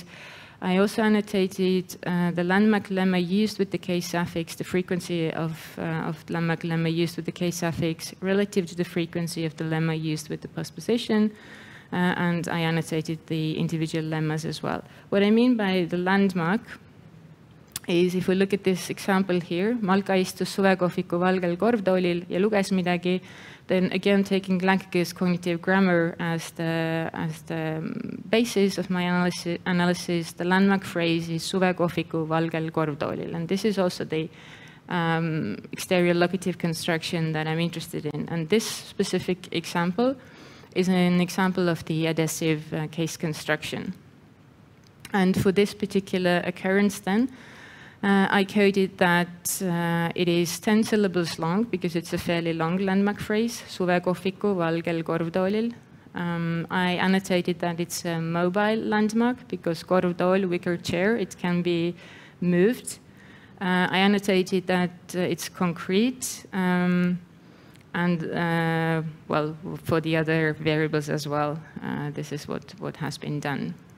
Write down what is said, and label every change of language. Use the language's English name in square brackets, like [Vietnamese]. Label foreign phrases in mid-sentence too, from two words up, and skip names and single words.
[English] I also annotated the landmark lemma used with the case affix, the frequency of landmark lemma used with the case affix relative to the frequency of the lemma used with the postposition. And I annotated the individual lemmas as well. What I mean by the landmark is, if we look at this example here, [Estonian] Malka istus suvekohviku valgel korvtoolil ja luges midagi, [English] then again taking Lankake's cognitive grammar as the basis of my analysis, the landmark phrase is [Estonian] suvekohviku valgel korvtoolil. [English] And this is also the exterior locative construction that I'm interested in. And this specific example is an example of the adhesive case construction. And for this particular occurrence then, I coded that it is 10 syllables long, because it's a fairly long landmark phrase, [Estonian] suvekohviku valgel korvtoolil. [English] I annotated that it's a mobile landmark, because korvtool, wicker chair, it can be moved. I annotated that it's concrete, and well, for the other variables as well, this is what has been done.